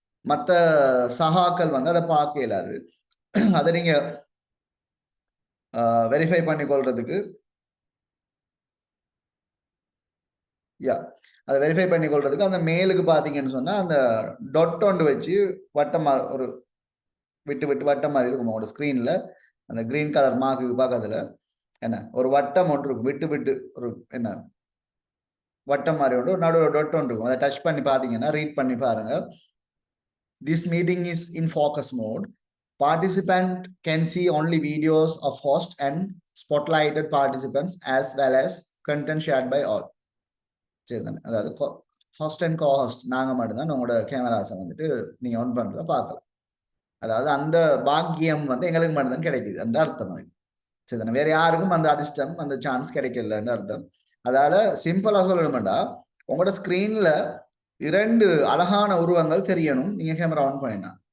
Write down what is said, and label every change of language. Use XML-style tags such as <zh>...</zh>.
<ta>மற்ற சகாக்கள் அதை பார்க்க இயலாது. அதை நீங்க வெரிஃபை பண்ணி கொள்றதுக்கு, அதை வெரிஃபை பண்ணி கொள்றதுக்கு அந்த மேலுக்கு பார்த்தீங்கன்னு சொன்னா அந்த டொட் ஒன்று வச்சு வட்டமா ஒரு விட்டு விட்டு வட்டம் மாதிரி இருக்கும் உங்களோட ஸ்க்ரீன்ல. அந்த கிரீன் கலர் மார்க்கு பார்க்கறதுல என்ன ஒரு வட்டம் ஒன்று இருக்கும், விட்டு விட்டு ஒரு என்ன வட்டம் மாதிரி ஒன்று, ஒரு நடுவில் டொட் ஒன்று இருக்கும். அதை டச் பண்ணி பார்த்தீங்கன்னா ரீட் பண்ணி பாருங்க.</ta> <en>This meeting is in focus mode. Participant can see only videos of host and spotlighted participants as well as content shared by all.</en> <ta>சரிதானே? அதாவது ஹாஸ்ட் அண்ட் கோஹாஸ்ட் நாங்க மட்டும்தான் உங்களோட கேமராஸை நீங்க ஆன் பண்றத பார்க்கலாம். அதாவது அந்த பாக்கியம் எங்களுக்கு மட்டும்தான் கிடைக்குது அந்த அர்த்தம். சரிதானே? வேற யாருக்கும் அந்த அதிர்ஷ்டம், அந்த சான்ஸ் கிடைக்கலன்னு அர்த்தம். அதால சிம்பிளா சொல்லணும்டா, உங்களோட ஸ்கிரீன்ல 2 அழகான உருவங்கள் தெரியணும் நீங்க கேமரா ஆன் பண்ணினா.</ta>